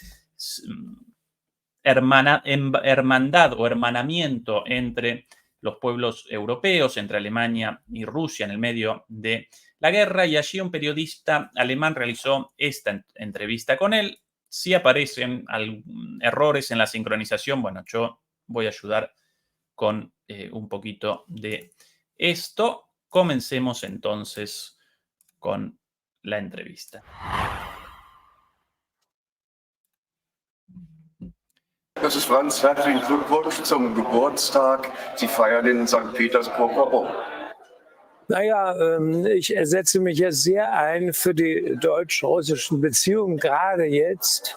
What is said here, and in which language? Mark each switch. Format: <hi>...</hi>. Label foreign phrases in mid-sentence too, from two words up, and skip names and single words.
<es>hermandad o hermanamiento entre los pueblos europeos, entre Alemania y Rusia en el medio de la guerra, y allí un periodista alemán realizó esta entrevista con él. Si aparecen errores en la sincronización, bueno, yo voy a ayudar con un poquito de esto. Comencemos entonces con la entrevista.</es> <de>Das ist Franz, herzlichen Glückwunsch zum Geburtstag. Sie feiern in St. Petersburg. Warum? Naja, ich setze mich jetzt sehr ein für die deutsch-russischen Beziehungen, gerade jetzt.</de>